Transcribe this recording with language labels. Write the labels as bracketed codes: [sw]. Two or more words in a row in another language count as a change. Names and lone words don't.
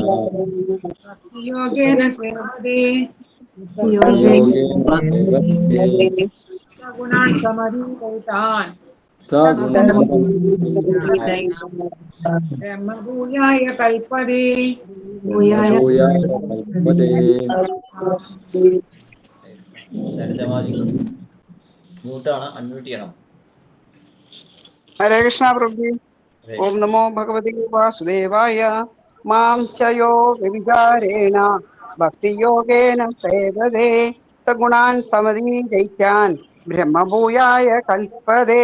[sa] ഭക്തിയോഗേന സേവതേ भक्तियोगेन सेवते സഗുണാൻ സമധീതൈതാൻ सगुणसमन्वितान् ബ്രഹ്മഭൂയായ കൽപ്പതേ. ब्रह्मभूयाय कल्पते। [ml] ശൈലജമാതി മ്യൂട്ടാണ്, അൺമ്യൂട്ട് ചെയ്യണം. [sa] ഹരേ കൃഷ്ണ പ്രഭു. ഓം നമോ ഭഗവതി വാസുദേവായ. മാം ചയോ വ്യഭിചാരേണ ഭക്തിയോഗേന സേവതേ സഗുണാൻ സമധീതൈതാൻ ബ്രഹ്മഭൂയായ കൽപ്പതേ.